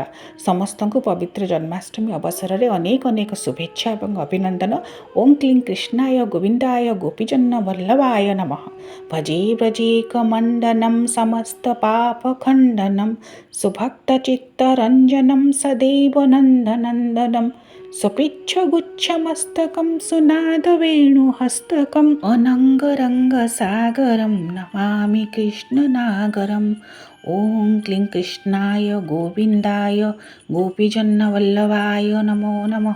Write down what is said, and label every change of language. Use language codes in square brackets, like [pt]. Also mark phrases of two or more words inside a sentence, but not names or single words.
[or] ସମସ୍ତଙ୍କୁ ପବିତ୍ର ଜନ୍ମାଷ୍ଟମୀ ଅବସରରେ ଅନେକ ଅନେକ ଶୁଭେଚ୍ଛା ଏବଂ ଅଭିନନ୍ଦନ। [sa] ଓಂ କ୍ଲିଂ କୃଷ୍ଣାୟ ଗୋବିନ୍ଦାୟ ଗୋପୀଜନ ବଲ୍ଲଭାୟ ନମଃ। ଭଜେ ବ୍ରଜେ କମଣ୍ଡନಂ ସମସ୍ତ ପାପ ଖଣ୍ଡନಂ ସୁଭକ୍ତଚିତ୍ତରଞ୍ଜନಂ ସଦେବ ନନ୍ଦନନ୍ଦନಂ स्वपिच्छगुच्छमस्तकं सुनादवेणुहस्तकम् अनङ्गरङ्गसागरं नमामि कृष्णनागरम्। ॐ क्लीं कृष्णाय गोविन्दाय गोपीजनवल्लभाय नमो नमः।